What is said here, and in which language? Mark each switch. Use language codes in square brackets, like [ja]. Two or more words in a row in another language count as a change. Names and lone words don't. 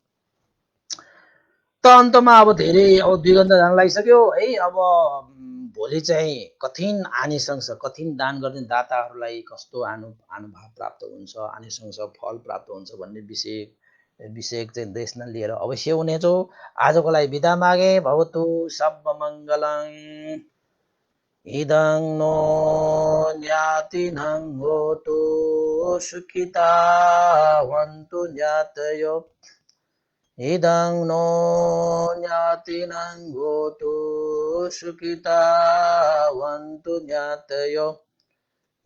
[ne] त अन्तमा अब धेरै अब 2 घन्टा जान लागिसक्यो है। अब भोलि चाहिँ कठिन आनिशंस, कठिन दान गर्ने दाताहरूलाई कस्तो अनुभव प्राप्त हुन्छ, आनिशंस फल प्राप्त हुन्छ भन्ने विषय चाहिँ देशना लिएर अवश्य हुनेछौँ। आजको लागि बिदा मागे। [pi] भवतु सब मङ्गलं। इदं नो ज्ञातिनं होतु सुखिता वन्तु ज्ञातयो। इदं नो ज्ञातिनं होतु सुखिता वन्तु ज्ञातयो।